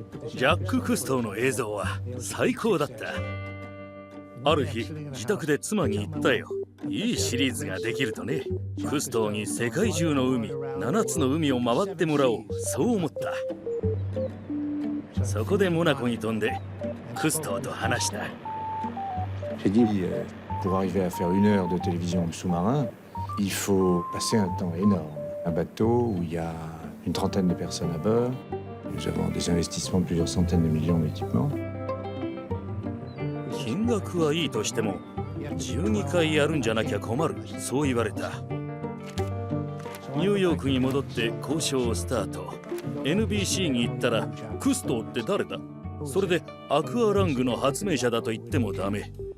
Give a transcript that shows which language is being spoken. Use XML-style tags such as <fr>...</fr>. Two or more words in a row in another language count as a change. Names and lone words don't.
<ja>ジャック・クストーの映像は最高だった。ある日自宅で妻に言ったよ。いいシリーズができるとね。クストーに世界中の海、7つの海を回ってもらおう、そう思った。そこでモナコに飛んでクストーと話した。</ja> <fr>J'ai dit, pour arriver à faire 1 heure de télévision sous-marin, il faut passer un temps énorme. Un bateau où il y a une trentaine de personnes à bord. Nous avons des investissements de plusieurs centaines de millions d'équipements.</fr> <ja>金額はいいとしても12回やるんじゃなきゃ困る、そう言われた。ニューヨークに戻って交渉をスタート。 NBC に行ったらクストーって誰だ、それでアクアラングの発明者だと言ってもダメ。</ja>